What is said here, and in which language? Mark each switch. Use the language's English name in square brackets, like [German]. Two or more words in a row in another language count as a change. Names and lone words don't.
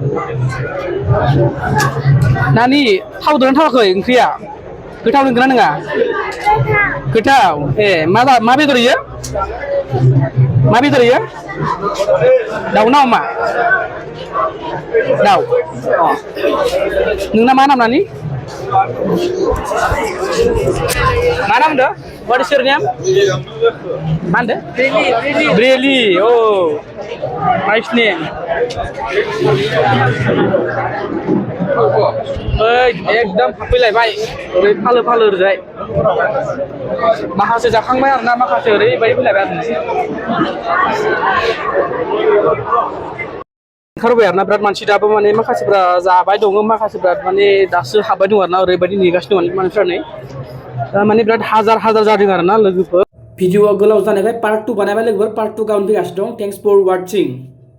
[Bodo] नानि थावदोंना थावाखै ओंख्रिया गोथाव नंगौना नङा गोथाव मा बेदर इयो दाउ ना अमा दाउ नोंना मा नाम नानि मा नाम होनदों [English] what is your name [Bodo] मा होनदों ब्रेलि [English] nice name [Bodo] एकदम हाबफैलायबाय ओरै फालो ओरैजाय माखासे जाखांबाय आरोना माखासे ओरैबायदि फैलायबाय आरो ओंखारबाय आरोना बिराद मानसि दाबो माने माखासेफ्रा जाबाय दङ माखासेफ्रा माने दासो हाबबाय दं आरोना ओरैबायदि नेगासिनो दं मानसिफ्रा नै माने बिराद हाजार जादों आरोना लोगोफोर भिडिअआ गोलाव जानायखाय पार्ट 2 बानायबाय लोगोफोर पार्ट 2 गाबोन फैगासिनो दं [English] thanks for watching